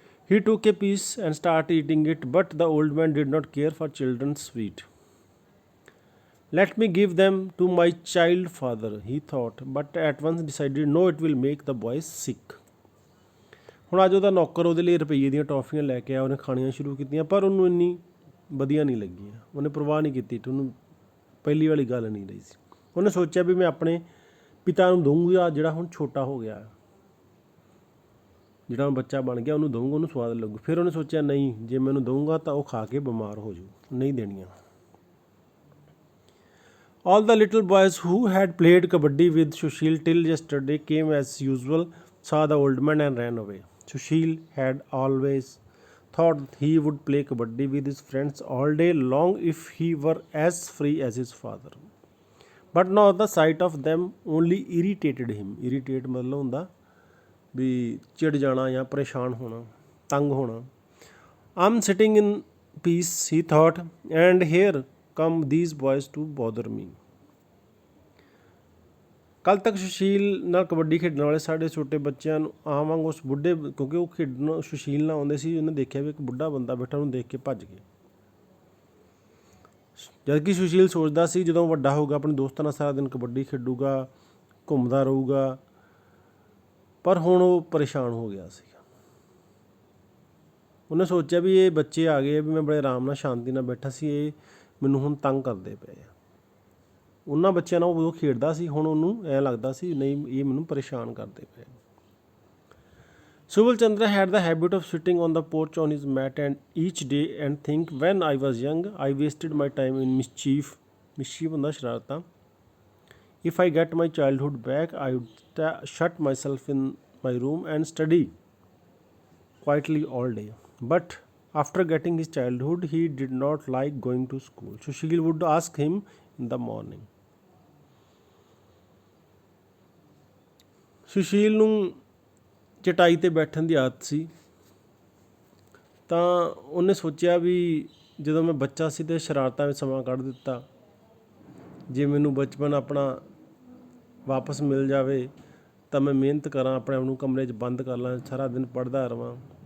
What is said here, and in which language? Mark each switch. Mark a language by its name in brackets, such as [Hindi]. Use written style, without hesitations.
[English] He took a piece and started eating it, but the old man did not care for children's sweet. Let me give them to my child father, he thought, but at once decided no, it will make the boy sick. [Punjabi] ਹੁਣ ਅੱਜ ਉਹਦਾ ਨੌਕਰ ਉਹਦੇ ਲਈ ਰੁਪਈਏ ਦੀਆਂ ਟੌਫੀਆਂ ਲੈ ਕੇ ਆਇਆ। ਉਹਨੇ ਖਾਣੀਆਂ ਸ਼ੁਰੂ ਕੀਤੀਆਂ, ਪਰ ਉਹਨੂੰ ਇੰਨੀ ਵਧੀਆ ਨਹੀਂ ਲੱਗੀਆਂ। ਉਹਨੇ ਪਰਵਾਹ ਨਹੀਂ ਕੀਤੀ, ਉਹਨੂੰ ਪਹਿਲੀ ਵਾਲੀ ਗੱਲ ਨਹੀਂ ਰਹੀ ਸੀ। ਉਹਨੇ ਸੋਚਿਆ ਵੀ ਮੈਂ ਆਪਣੇ ਪਿਤਾ ਨੂੰ ਦਊਂਗਾ, ਜਿਹੜਾ ਹੁਣ ਛੋਟਾ ਹੋ ਗਿਆ, ਜਿਹੜਾ ਹੁਣ ਬੱਚਾ ਬਣ ਗਿਆ, ਉਹਨੂੰ ਦਊਂਗਾ, ਉਹਨੂੰ ਸਵਾਦ ਲੱਗੂ। ਫਿਰ ਉਹਨੇ ਸੋਚਿਆ ਨਹੀਂ, ਜੇ ਮੈਂ ਉਹਨੂੰ ਦਊਂਗਾ ਤਾਂ ਉਹ ਖਾ ਕੇ ਬਿਮਾਰ ਹੋ ਜਾਊ, ਨਹੀਂ ਦੇਣੀਆਂ। [English] All the little boys who had played kabaddi with Sushil till yesterday came as usual, saw the old man and ran away. Sushil had always thought he would play kabaddi with his friends all day long if he were as free as his father. But now the sight of them only irritated him. [Punjabi] Irritate ਮਤਲਬ ਹੁੰਦਾ ਵੀ ਚਿੜ ਜਾਣਾ ਜਾਂ ਪਰੇਸ਼ਾਨ ਹੋਣਾ, ਤੰਗ ਹੋਣਾ। [English] I'm sitting in peace, he thought, and here come these boys to bother me. [Punjabi] ਕੱਲ੍ਹ ਤੱਕ ਸੁਸ਼ੀਲ ਨਾਲ ਕਬੱਡੀ ਖੇਡਣ ਵਾਲੇ ਸਾਡੇ ਛੋਟੇ ਬੱਚਿਆਂ ਨੂੰ ਆਮ ਵਾਂਗ ਉਸ ਬੁੱਢੇ, ਕਿਉਂਕਿ ਉਹ ਖੇਡਣ ਸੁਸ਼ੀਲ ਨਾਲ ਆਉਂਦੇ ਸੀ, ਉਹਨੇ ਦੇਖਿਆ ਵੀ ਇੱਕ ਬੁੱਢਾ ਬੰਦਾ ਬੈਠਾ, ਉਹਨੂੰ ਦੇਖ ਕੇ ਭੱਜ ਗਏ। ਜਦ ਕਿ ਸੁਸ਼ੀਲ ਸੋਚਦਾ ਸੀ ਜਦੋਂ ਵੱਡਾ ਹੋਊਗਾ ਆਪਣੇ ਦੋਸਤਾਂ ਨਾਲ ਸਾਰਾ ਦਿਨ ਕਬੱਡੀ ਖੇਡੂਗਾ, ਘੁੰਮਦਾ ਰਹੂਗਾ, ਪਰ ਹੁਣ ਉਹ ਪਰੇਸ਼ਾਨ ਹੋ ਗਿਆ ਸੀ। ਉਹਨੇ ਸੋਚਿਆ ਵੀ ਇਹ ਬੱਚੇ ਆ ਗਏ ਵੀ ਮੈਂ ਬੜੇ ਆਰਾਮ ਨਾਲ ਸ਼ਾਂਤੀ ਨਾਲ ਬੈਠਾ ਸੀ, ਇਹ ਮੈਨੂੰ ਹੁਣ ਤੰਗ ਕਰਦੇ ਪਏ ਆ। ਉਹਨਾਂ ਬੱਚਿਆਂ ਨਾਲ ਉਹ ਉਦੋਂ ਖੇਡਦਾ ਸੀ, ਹੁਣ ਉਹਨੂੰ ਐਂ ਲੱਗਦਾ ਸੀ ਨਹੀਂ ਇਹ ਮੈਨੂੰ ਪਰੇਸ਼ਾਨ ਕਰਦੇ ਪਏ। [English] Subal Chandra had the habit of sitting on the porch on his mat and each day and think, when I was young, I wasted my time in mischief. [Punjabi] Mischief ਹੁੰਦਾ ਸ਼ਰਾਰਤਾਂ। [English] If I get my childhood back, I would shut myself in my room and study quietly all day. But after getting his childhood, he did not like going to school. Sushil would ask him in the morning. [Punjabi] Sushil ਨੂੰ ਚਟਾਈ 'ਤੇ ਬੈਠਣ ਦੀ ਆਦਤ ਸੀ, ਤਾਂ ਉਹਨੇ ਸੋਚਿਆ ਵੀ ਜਦੋਂ ਮੈਂ ਬੱਚਾ ਸੀ ਤਾਂ ਸ਼ਰਾਰਤਾਂ ਵਿੱਚ ਸਮਾਂ ਕੱਢ ਦਿੱਤਾ, ਜੇ ਮੈਨੂੰ ਬਚਪਨ ਆਪਣਾ ਵਾਪਸ ਮਿਲ ਜਾਵੇ ਤਾਂ ਮੈਂ ਮਿਹਨਤ ਕਰਾਂ, ਆਪਣੇ ਆਪ ਨੂੰ ਕਮਰੇ 'ਚ ਬੰਦ ਕਰ ਲਾਂ, ਸਾਰਾ ਦਿਨ ਪੜ੍ਹਦਾ ਰਹਾਂ।